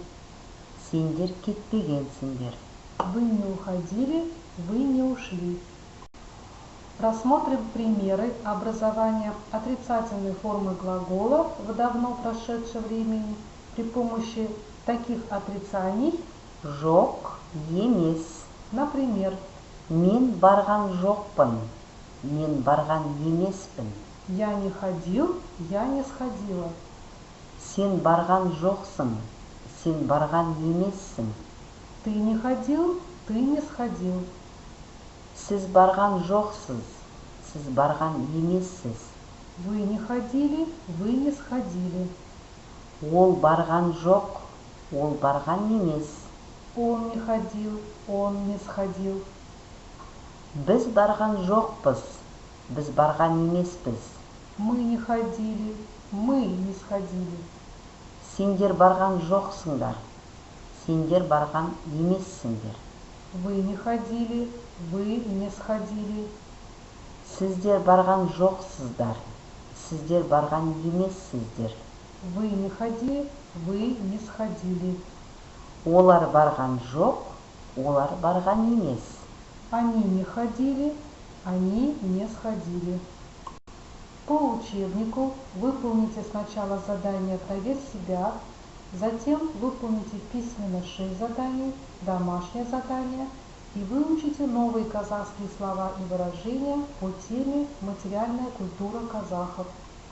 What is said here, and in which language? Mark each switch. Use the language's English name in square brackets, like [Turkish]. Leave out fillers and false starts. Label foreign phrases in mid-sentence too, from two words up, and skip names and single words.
[Kazakh] Сендер кетпегенсіңдер. [Russian] Вы не уходили, вы не ушли. Рассмотрим примеры образования отрицательной формы глагола в давно прошедшем времени при помощи таких отрицаний. [Kazakh] Жоқ, емес. [Russian] Например, [Kazakh] Мен барған жоқпын. Мен барған емеспін. [Russian] я не ходил, я не сходила. [Kazakh] Сен барған жоқсың. Сен барған емессің. [Russian] Ты не ходил, ты не сходил. [Kazakh] Сіз барған жоқсыз. Сіз барған емессіз. [Russian] Вы не ходили, вы не сходили. [Kazakh] Ол барған жоқ. Ол барған емес. [Russian] Он не ходил, он не сходил. [Kazakh] Біз барған жоқпыз. Біз барған емеспіз. [Russian] Мы не ходили, мы не сходили. [Kazakh] Сендер барған жоқсыңдар. Сендер барған емессіңдер. [Russian] Вы не ходили, вы не сходили. [Kazakh] Сіздер барған жоқсыздар. Сіздер барған емессіздер. [Russian] Вы не ходили, вы не сходили. [Kazakh] Олар барған жоқ, олар барған емес. [Russian] Они не ходили, они не сходили. По учебнику выполните сначала задание «Проверь себя», затем выполните письменно 6 заданий, домашнее задание и выучите новые казахские слова и выражения по теме «Материальная культура казахов».